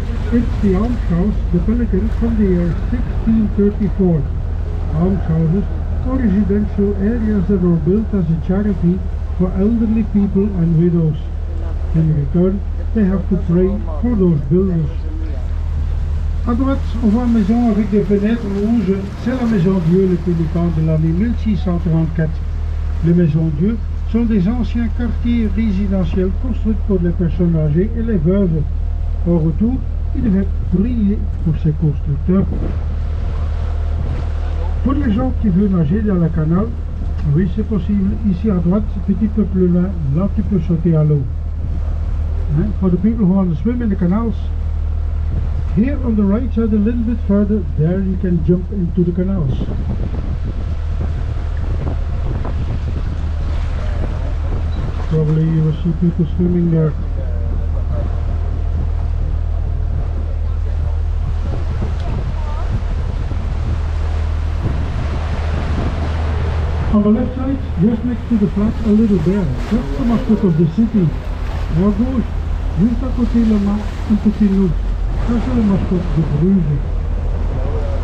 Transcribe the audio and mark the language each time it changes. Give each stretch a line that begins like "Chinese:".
English: It's the almshouse, the Pelican, from the year 1634. Almshouses are residential areas that were built as a charity for elderly people and widows. In return, they have to pray for those builders.
French: À droite, on voit une maison avec des fenêtres rouges. C'est la maison Dieu, le Pélican de l'année 1634. Les maisons Dieu sont des anciens quartiers résidentiels construits pour les personnes âgées et les veuves. Au retour, il devait prier pour ses constructeurs. Pour les gens qui veulent nager dans le canal, oui c'est possible. Ici à droite, petit peu plus loin, là tu peux sauter à l'eau.
English: For the people who want to swim in the canals, Here on the right side, a little bit further, there you can jump into the canals. Probably you will see people swimming there. On the left side, just next to the flat, a little bear. That's the mascot of the city.
French: À gauche, juste à côté le mât, un petit loup. Ça c'est le mascot de Bruges.